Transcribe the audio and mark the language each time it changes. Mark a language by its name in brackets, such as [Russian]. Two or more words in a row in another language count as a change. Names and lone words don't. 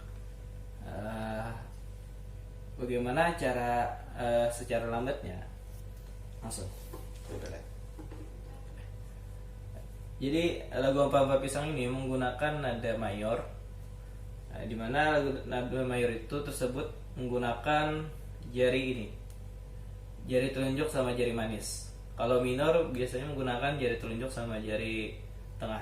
[Indonesian] Bagaimana cara secara lambatnya? Langsung. Jadi lagu Ampar-Ampar Pisang ini menggunakan nada mayor, di mana nada mayor itu tersebut menggunakan jari ini, jari telunjuk sama jari manis. Kalau minor biasanya menggunakan jari telunjuk sama jari tengah.